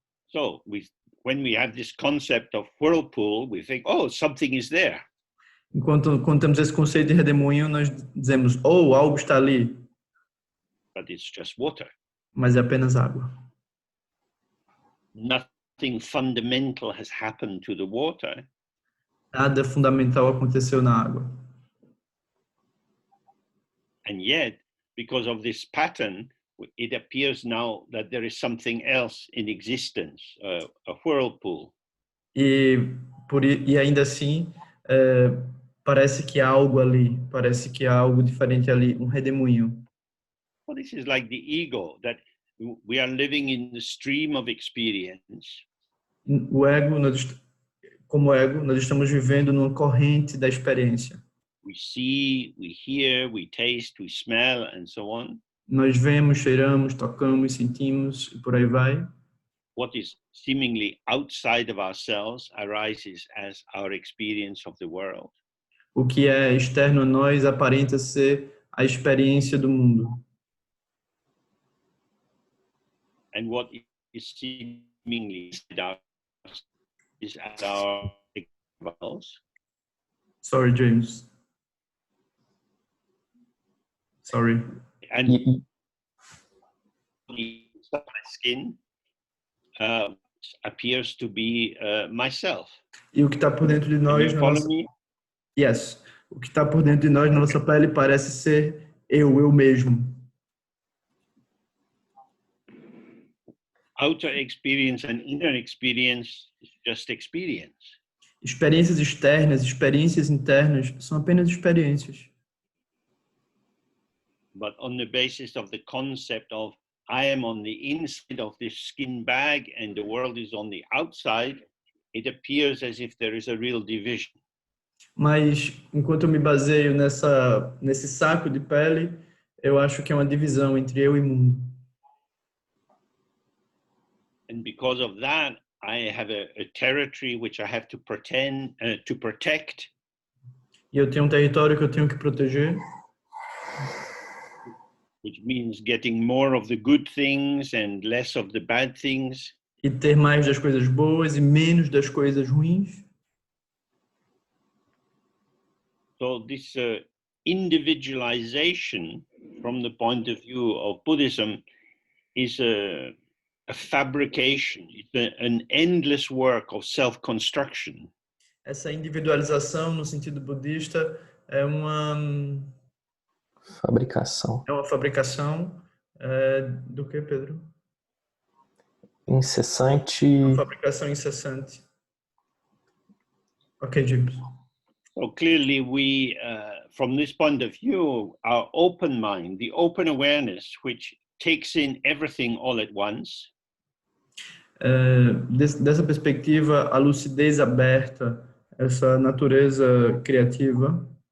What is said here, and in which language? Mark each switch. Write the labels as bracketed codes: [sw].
[en] So when we have this concept of whirlpool, we think, oh, something is there. [pt] Quando temos esse conceito de redemoinho, nós dizemos, oh, algo está ali. [en] But it's just water. [pt] Mas é apenas água. [en] Nothing fundamental has happened to the water. [pt] Nada fundamental aconteceu na água. [en] And yet, because of this pattern, it appears now that there is something else in existence, a whirlpool. [pt] E ainda assim, parece que há algo ali, parece que há algo diferente ali, um redemoinho. [en] Well, this is like the ego, that we are living in the stream of experience. [pt] O ego, como ego, nós estamos vivendo numa corrente da experiência. [en] We see, we hear, we taste, we smell, and so on. [pt] Nós vemos, cheiramos, tocamos, sentimos e por aí vai. [en] What is seemingly outside of ourselves arises as our experience of the world. [pt] O que é externo a nós aparenta ser a experiência do mundo. [en] And what is seemingly inside us is as our experience. Sorry, James. Sorry. And the skin appears to be myself. [pt] E o que está por dentro de nós, Yes. O que está por dentro de nós na nossa pele parece ser eu mesmo. [en] Outer experience and inner experience is just experience. [pt] Experiências externas, experiências internas são apenas experiências. [en] But on the basis of the concept of I am on the inside of this skin bag and the world is on the outside, it appears as if there is a real division. [pt] Mas enquanto eu me baseio nesse saco de pele, eu acho que é uma divisão entre eu e mundo. [en] And because of that, I have a territory which I have to to protect. [pt] E eu tenho um território que eu tenho que proteger. [en] Which means getting more of the good things and less of the bad things. [pt] E ter mais das coisas boas e menos das coisas ruins. [en] So this individualization, from the point of view of Buddhism, is a fabrication. It's an endless work of self-construction. [pt] Essa individualização, no sentido budista, é uma Fabricação. fabricação do que, Pedro? Incessante. Uma fabricação incessante. [en] Ok, James. So clearly we, from this point of view, our open mind, the open awareness, which takes in everything all at once, [pt] Dessa perspectiva, a lucidez aberta, essa natureza criativa